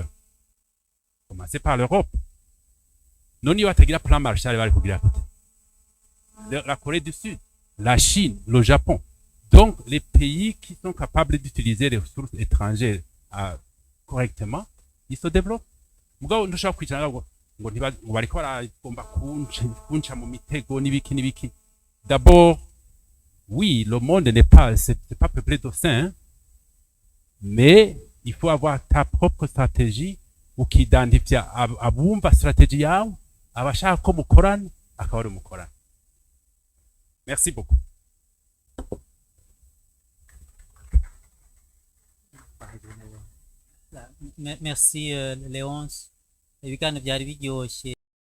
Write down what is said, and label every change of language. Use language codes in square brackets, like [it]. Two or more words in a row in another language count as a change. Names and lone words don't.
[fr] Commencez par l'Europe. Non, il y a un plan Marshall la Corée du Sud, la Chine, le Japon. Donc, les pays qui sont capables d'utiliser les ressources étrangères correctement, ils se développent. [rw] Mugabo ndushaka kwicara ngo bariko baragomba kunca mu mitego n'ibiki. [fr] D'abord, oui, le monde n'est pas, c'est pas peuplé de saints, mais il faut avoir ta propre stratégie [rw] ukidentifia abumva stratégie yawe abashaka ko mukorana akaba ari mukorana. [fr] Merci beaucoup. Merci Léonce. [rw] Ibiganiro byari biryoshye.